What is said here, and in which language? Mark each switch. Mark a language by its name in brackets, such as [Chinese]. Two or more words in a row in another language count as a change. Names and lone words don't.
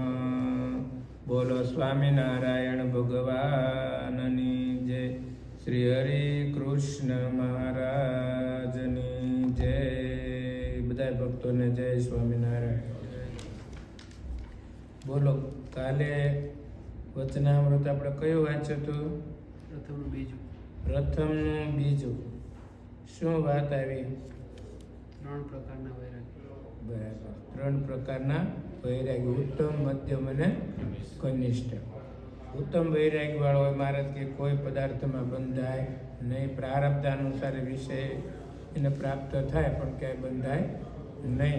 [Gujarati] બોલો સ્વામીનારાયણ ભગવાનની જય। શ્રી હરિ કૃષ્ણ મહારાજની જય। બધાય ભક્તોને જય સ્વામીનારાયણ। બોલો કાલે વચનામૃત આપણે કયું વાંચ્યું હતું? પ્રથમનું બીજું. શું વાત આવી? ત્રણ પ્રકારના વૈરાગ્ય. બરાબર. ત્રણ પ્રકારના વૈરાગ્ય, ઉત્તમ, મધ્યમ અને કનિષ્ઠ. ઉત્તમ વૈરાગ્ય વાળો હોય મહારાજ કે કોઈ પદાર્થમાં બંધાય નહીં, પ્રારબ્ધ અનુસાર વિષય એને પ્રાપ્ત થાય પણ ક્યાંય બંધાય નહીં.